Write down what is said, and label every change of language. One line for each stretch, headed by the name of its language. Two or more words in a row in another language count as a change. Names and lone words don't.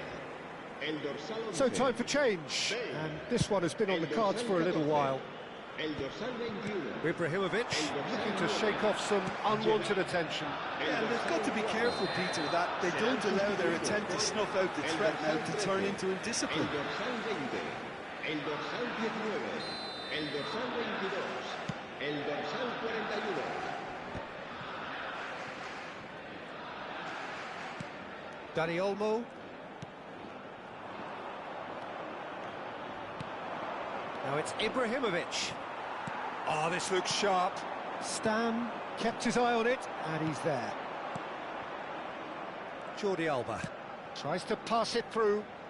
Catalan: El dorsal 11.
English: So time for change, and this one has been on the cards for a little while.
Catalan: El dorsal 21.
English: Ibrahimovic looking to shake off some unwanted attention. Yeah, and they've got to be careful, Peter, that they don't allow their attempt to snuff out the threat now to turn into indiscipline.
Catalan: El dorsal 20. El dorsal 19. El dorsal 22. El dorsal 41. Dani Olmo.
English: Now it's Ibrahimovic. Oh, this looks sharp. Stam kept his eye on it, and he's there. Jordi Alba tries to pass it through.